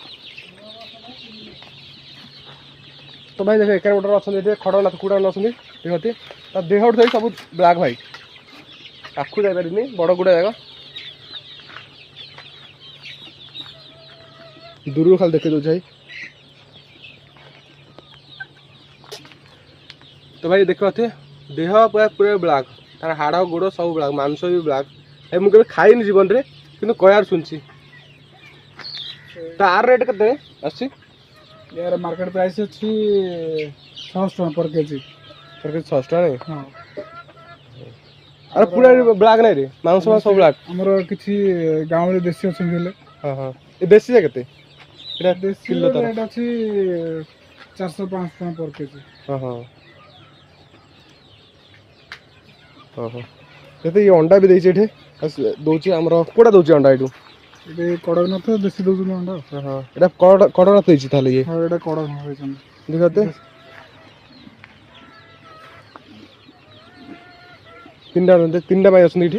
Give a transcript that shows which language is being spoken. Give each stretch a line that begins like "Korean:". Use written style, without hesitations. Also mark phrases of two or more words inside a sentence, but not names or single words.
Odia: ତ ଭାଇ ଦେଖ ଏକା ଗୋଟେ ଅଛନ୍ତି ଏଠି ଖଡ଼ନାଥ କୁକୁଡ଼ା ଅଛନ୍ତି ଦେଖନ୍ତି ତା ଦେହଠୁ ଧରି ସବୁ ବ୍ଲାକ୍ ଭାଇ ପାଖକୁ ଯାଇପାରିନି ବଡ଼ କୁକୁଡ଼ା ଯାକ ଦୂରରୁ ଖାଲି ଦେଖେଇ ଦେଉଛି ଭାଇ। ତ ଭାଇ ଦେଖିବା ଦେହ ପୁରା ବ୍ଲାକ୍ ତାର ହାଡ଼ ଗୋଡ଼ ସବୁ ବ୍ଲାକ୍ ମାଂସ ବି ବ୍ଲାକ୍। ମୁଁ କେବେ ଖାଇନି ଜୀବନରେ କିନ୍ତୁ କହିବାର ଶୁଣିଛି। ତାର ରେଟ୍ କେତେ ଆସୁଛି? यार
English: market price
Odia: ଅଛି 600 ଟଙ୍କା
English: per kg.
Odia: 600 ଟଙ୍କା ନାଇଁ? ହଁ। ଆରେ ପୁରା ବ୍ଲାକ୍ ନାଇଁ ରେ ମାଂସ ସବୁ ବ୍ଲାକ୍। ଆମର କିଛି ଗାଁରେ ଦେଶୀ ଅଛନ୍ତି ହେଲେ। ହଁ ହଁ ଏ ଦେଶୀଟା କେତେ? ଏଟା ଦେଶୀ କିଲୋ ତାର ରେଟ୍ ଅଛି 400-500 ଟଙ୍କା
English: per kg.
Odia: ହଁ ହଁ ଓହୋ। କେତେ ଇଏ ଅଣ୍ଡା ବି ଦେଇଛି ଏଠି ଦଉଛି ଆମର କୋଉଟା ଦଉଛି ଅଣ୍ଡା ଏଠୁ? ଏଠି କଡ଼କନାଥ ଦେଶୀ ଦଉଛନ୍ତି ଅଣ୍ଡା। ହଁ ଏଇଟା କଡ଼କନାଥ ଦେଇଛି ତାହେଲେ ଇଏ? ହଁ ଏଇଟା କଡ଼କନାଥ ଦେଇଛନ୍ତି। ଦେଖତେ ତିନିଟା ପାଇଁ ଅଛନ୍ତି ଏଠି?